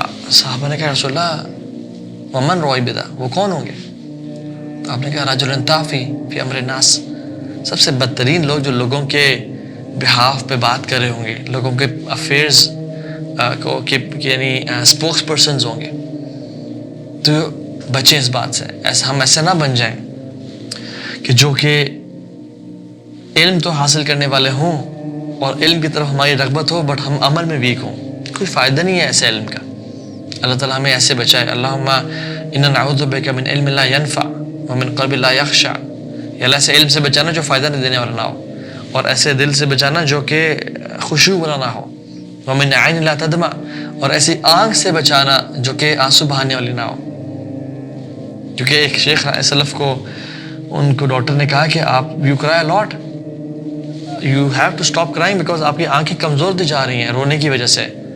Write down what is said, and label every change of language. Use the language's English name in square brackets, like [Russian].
[Urdu] صحابہ نے کہا رسول اللہ [Arabic] ومن رویبدہ, [Urdu] وہ کون ہوں گے؟ تو آپ نے کہا [Arabic] رجل طافی فی امر الناس, [Urdu] سب سے بدترین لوگ جو لوگوں کے بہاف پہ بات کر رہے ہوں گے, لوگوں کے افیئرز کو یعنی اسپوکس پرسنز ہوں گے. تو بچیں اس بات سے. ہم ایسے نہ بن جائیں کہ جو کہ علم تو حاصل کرنے والے ہوں اور علم کی طرف ہماری رغبت ہو بٹ ہم عمل میں ویک ہوں. کوئی فائدہ نہیں ہے ایسے علم کا. اللہ تعالیٰ ہمیں ایسے بچائے. [Arabic] اللہم انا نعوذ بک من علم لا ینفع ومن قلب لا یخشع. [Urdu] یا اللہ ایسے علم سے بچانا جو فائدہ نہیں دینے والا نہ ہو, اور ایسے دل سے بچانا جو کہ خشوع والا نہ ہو. [Arabic] ومن عین لا تدمع, [Urdu] اور ایسی آنکھ سے بچانا جو کہ آنسو بہانے والی نہ ہو. کیونکہ ایک شیخ سلف کو ان کو ڈاکٹر نے کہا کہ آپ [English] you cry lot, you have to stop crying [Urdu] because آپ کی آنکھیں کمزور دی جا رہی ہیں رونے کی وجہ سے.